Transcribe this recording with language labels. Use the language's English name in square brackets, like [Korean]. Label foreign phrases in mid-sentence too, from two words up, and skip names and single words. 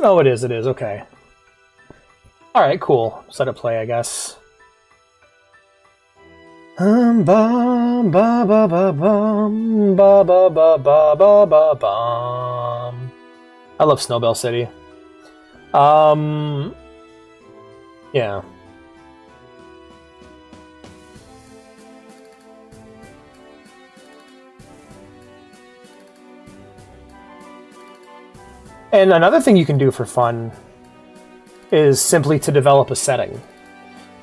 [English] Oh, it is, okay. Alright, cool. Set it play, I guess. Ba ba ba ba bum ba ba ba ba ba ba bum. I love Snowbell City. Yeah. And another thing you can do for fun is simply to develop a setting.